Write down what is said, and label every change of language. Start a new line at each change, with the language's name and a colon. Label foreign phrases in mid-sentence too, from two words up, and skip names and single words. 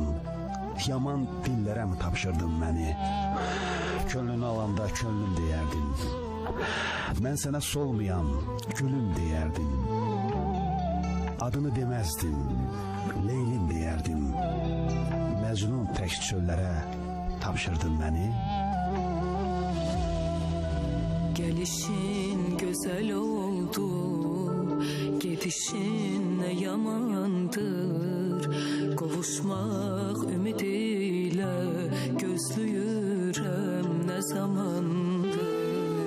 Azerbaijani: Yaman dillərə mi tapşırdın məni? Könlünü alanda könlüm deyərdin, mən sənə solmayan gülüm deyərdin. Adını deməzdin, Leylim deyərdim, Məcnun tək çöllərə tapşırdın məni?
Turkish: Gelişin güzel oldu, gidişin ne yamandır. Kavuşmak ümidiyle gözlüyürem ne zamandır.